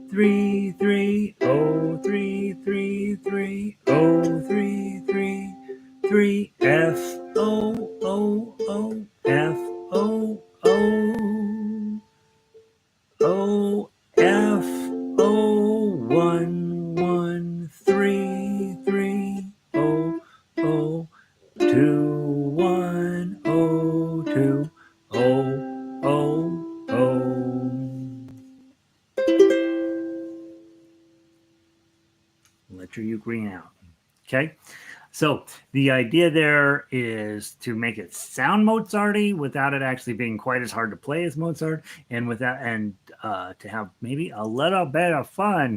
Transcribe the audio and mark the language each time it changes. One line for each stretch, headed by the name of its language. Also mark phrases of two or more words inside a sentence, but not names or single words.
English: 3, 3, O, 3, 3, 3, O, 3, 3, 3, F, O, O, O, F, O, O, O, F, O, 1, 1, 3, 3, O, O, 2, 1, O, 2, O, O, O. Let your ukulele out. Okay. So the idea there is to make it sound Mozarty without it actually being quite as hard to play as Mozart, and without and to have maybe a little bit of fun.